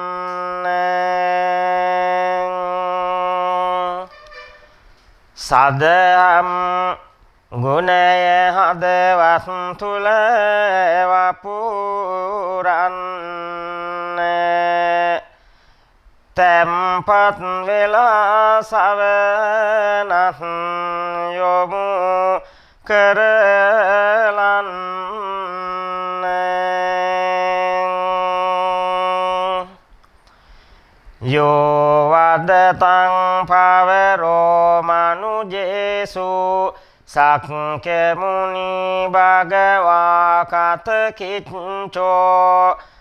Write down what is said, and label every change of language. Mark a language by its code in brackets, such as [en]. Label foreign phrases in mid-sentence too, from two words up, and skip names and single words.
[si] සදහම් ගුණය හදවත් තුල වපුරන්න තැම්පත් වෙලා සවනත් යොමු [pi] කරලන්න යෝ වදතං පවරෝ මනුජේසු සක්ඛ්‍ය මුනි භගවා කතකිච්ඡෝ